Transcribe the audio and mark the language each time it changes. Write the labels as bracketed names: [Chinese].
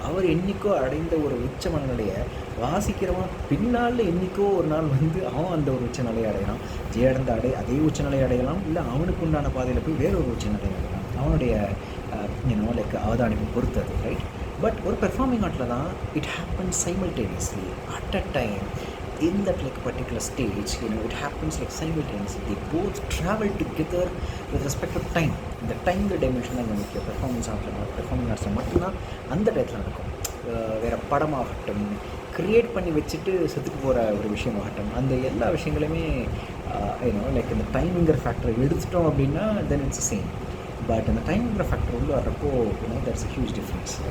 [Tamil] அவர் என்றைக்கோ அடைந்த ஒரு உச்ச மனநிலையை வாசிக்கிறவன் பின்னால் என்றைக்கோ ஒரு நாள் அவன் அந்த ஒரு உச்ச நிலையை அடையலாம். ஜே அடைந்த அதே உச்ச நிலையை அடையலாம், இல்லை அவனுக்கு உண்டான பாதையில் போய் வேற ஒரு உச்ச நிலையை அடையலாம். அவனுடைய லைக் அவதானிப்பு பொறுத்தது, ரைட்? [English] but [Tamil] ஒரு பெர்ஃபார்மிங் ஆர்ட்டில் தான் [English] It happens simultaneously at a time. In that like particular stage, it happens like simultaneously. They both travel together with respect to time. [Tamil] இந்த டைம் டைமென்ஷன் தான் முக்கியம். பெர்ஃபார்மிங் ஆர்ட்ஸில் மட்டும்தான் அந்த டயத்தில் நடக்கும். வேறு படமாகட்டும், க்ரியேட் பண்ணி வச்சுட்டு செத்துக்கு போகிற ஒரு விஷயமாகட்டும், அந்த எல்லா விஷயங்களுமே லைக் இந்த டைமிங்கிற ஃபேக்டரை எடுத்துட்டோம் அப்படின்னா [English] Then it's same. [Tamil] பட் அந்த டைமிங்கிற ஃபேக்டர் உள்ள வர்றப்போ [English] That's a huge difference.